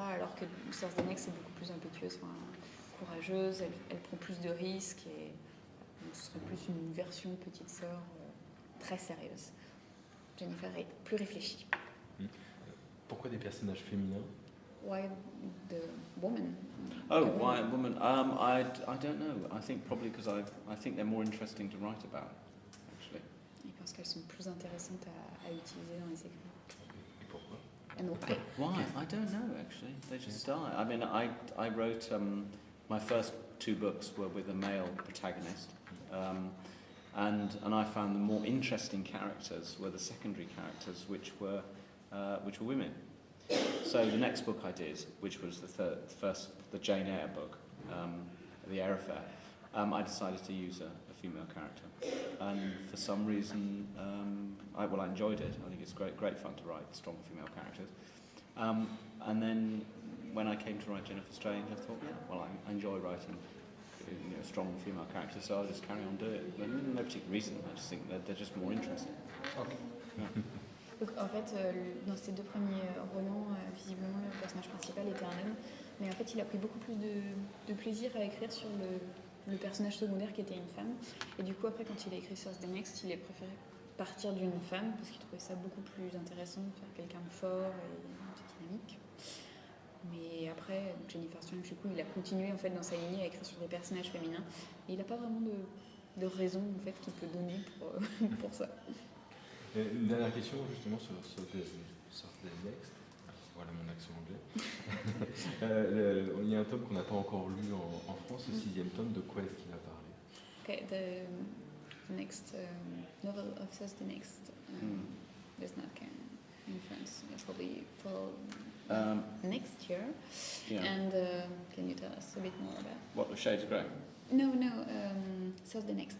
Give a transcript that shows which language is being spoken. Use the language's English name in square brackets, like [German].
[French] Alors que Thursday Next, c'est beaucoup plus impétueuse, courageuse, elle prend plus de risques, et donc, ce serait plus une version petite sœur très sérieuse. Jennifer est plus réfléchie. Pourquoi des personnages féminins? [English] Why the woman? Why a woman? I don't know. I think probably because I think they're more interesting to write about, actually. [French] Et parce qu'elles sont plus intéressantes à utiliser dans les écrits. Et pourquoi? [English] And why? I don't know, actually. They just die. I mean, I wrote my first 2 books were with a male protagonist, and I found the more interesting characters were the secondary characters, which were women. So the next book I did, which was the Jane Eyre book, The Eyre Affair, I decided to use a female character, and for some reason, I enjoyed it. I think it's great fun to write strong female characters. And then when I came to write Jennifer Strange, I thought, I enjoy writing strong female characters, so I'll just carry on doing it. But no particular reason. I just think that they're just more interesting. Okay. Yeah. [French] Donc, en fait, dans ces 2 premiers romans, visiblement, le personnage principal était un homme, mais en fait, il a pris beaucoup plus de plaisir à écrire sur le personnage secondaire qui était une femme. Et du coup, après, quand il a écrit Thursday Next, il a préféré partir d'une femme, parce qu'il trouvait ça beaucoup plus intéressant de faire quelqu'un de fort et dynamique. Mais après, Jennifer Strange, du coup, il a continué en fait, dans sa lignée à écrire sur des personnages féminins. Et il n'a pas vraiment de raison en fait, qu'il peut donner pour ça. Une dernière question justement sur Thursday Next. Voilà mon accent anglais. Il y a un tome qu'on n'a pas encore lu en France, le 6e tome. De quoi est-ce qu'il a parlé? [English] Okay, the next novel of Thursday Next does not come in France. It's probably for next year. Yeah. And can you tell us a bit more about? What, the Shades of Grey? No, Thursday next.